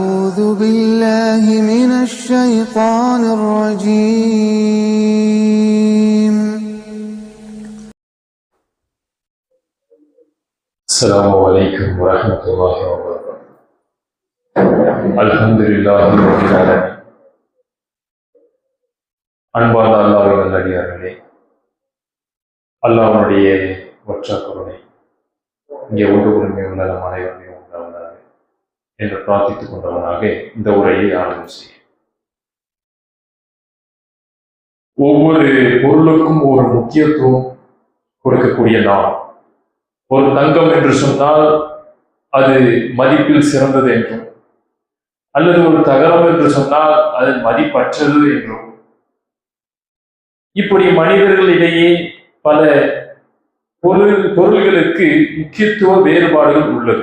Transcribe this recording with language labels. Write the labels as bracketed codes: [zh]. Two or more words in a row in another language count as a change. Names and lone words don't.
[ar] أعوذ بالله من الشيطان الرجيم. السلام عليكم ورحمة الله وبركاته. الحمد لله رب العالمين. [ta] அன்பார்ந்த அல்லாஹ்வின் நல்லடியார்களே, அல்லாஹ்வுடைய ஒற்ற கருணை இங்கே ஒன்று உரிமை உள்ள நம் அனைவருமே உண்டாவதாக என்று பிரார்த்தித்துக் கொண்டவனாக இந்த உரையை ஆரம்பம் செய்ய. ஒவ்வொரு பொருளுக்கும் ஒரு முக்கியத்துவம் கொடுக்கக்கூடிய நாம், ஒரு தங்கம் என்று சொன்னால் அது மதிப்பில் சிறந்தது என்றும், அல்லது ஒரு தகரம் என்று சொன்னால் அது மதிப்பற்றது என்றும், இப்படி மனிதர்களிடையே பல பொருள்களுக்கு முக்கியத்துவ வேறுபாடுகள் உள்ளது.